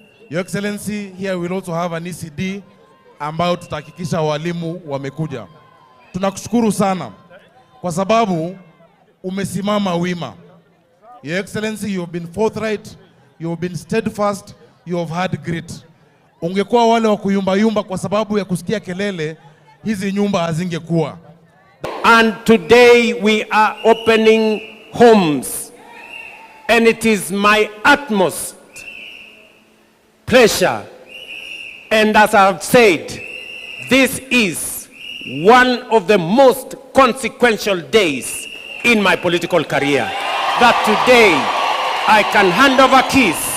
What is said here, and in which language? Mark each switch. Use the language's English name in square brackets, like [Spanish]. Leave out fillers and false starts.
[English] Your Excellency, here we will also have an ECD [Swahili] ambayo tutahakikisha walimu wamekuja. Tunakushukuru sana kwa sababu umesimama wima. [English] Your Excellency, you have been forthright, you have been steadfast, you have had grit. [Swahili] Ungekuwa wale wa kuyumba kwa sababu ya kusikia kelele, hizi nyumba hazingekuwa. [English] And today we are opening homes, and it is my utmost pleasure, and as I've said, this is one of the most consequential days in my political career, that today I can hand over keys